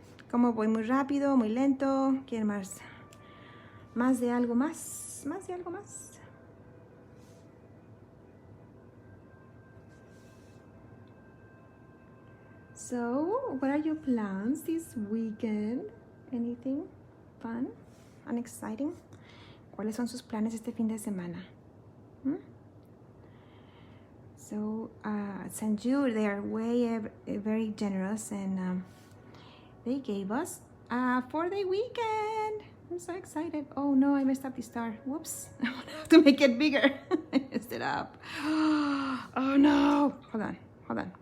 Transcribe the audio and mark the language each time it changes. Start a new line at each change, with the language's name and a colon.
Spanish: ¿Cómo voy? ¿Muy rápido, muy lento? ¿Quieren más? ¿Más de algo más? ¿Más de algo más?
English: So, what are your plans this weekend? Anything fun and exciting?
Spanish: ¿Cuáles son sus planes este fin de semana?
English: So, St. Jude, they are very generous, and they gave us a 4-day weekend. I'm so excited. Oh no, I messed up the star. Whoops. I have to make it bigger. I messed it up. Oh no. Hold on.